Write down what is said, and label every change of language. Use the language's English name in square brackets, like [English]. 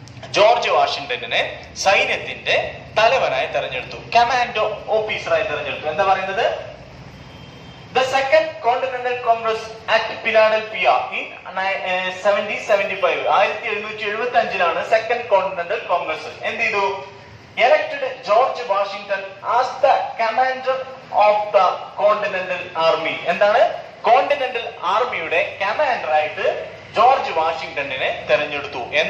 [Malayalam] George വാഷിംഗ്ടണിനെ സൈന്യത്തിന്റെ തലവനായി തെരഞ്ഞെടുത്തു. കമാൻഡോ ഓഫീസറായി തെരഞ്ഞെടുത്തു. എന്താ പറയുന്നത്? [English] The Second Continental Congress at Philadelphia in 1775. [Malayalam] 1775 second continental Congress എന്ത് ചെയ്തു? [English] elected George Washington as the commander of the Continental Army. [Malayalam] എന്താണ്? കോണ്ടിനെന്റൽ ആർമിയുടെ കമാൻഡർ ആയിട്ട് ജോർജ് വാഷിംഗ്ടണിനെ തെരഞ്ഞെടുത്തു.